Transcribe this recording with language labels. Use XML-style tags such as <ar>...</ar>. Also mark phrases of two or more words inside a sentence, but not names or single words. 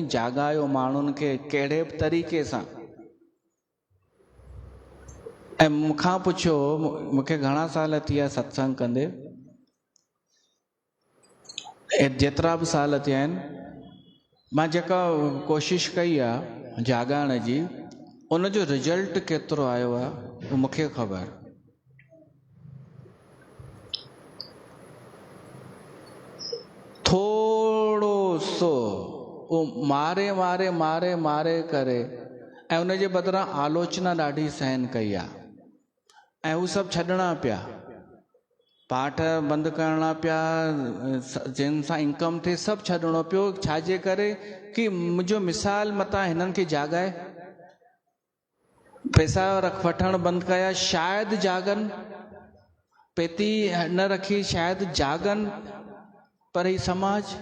<sd>जाॻायो माण्हुनि खे, कहिड़े बि तरीक़े सां। ऐं मूंखां पुछो, मूंखे घणा साल थी विया सत्संग कंदे, जेतिरा बि साल थिया आहिनि, मां जेका कोशिशि कई आहे जाॻाइण जी, उनजो रिजल्ट केतिरो आयो आहे उहो मूंखे ख़बर। थोड़ो सो वो मारे मारे मारे मारे करे, ऐं उनजे बदिरां आलोचना ॾाढी सहन कई आहे, ऐं हू सभु छॾणा पिया, पाठ बंदि करणा पिया, जिन सां इनकम थिए सभु छॾणो पियो। छाजे करे? कि मुंहिंजो मिसाल मतां हिननि खे जाॻाए, पैसा वठणु बंदि कया, शायदि जाॻनि, पेती न रखी शायदि जाॻनि, पर ही समाज</sd>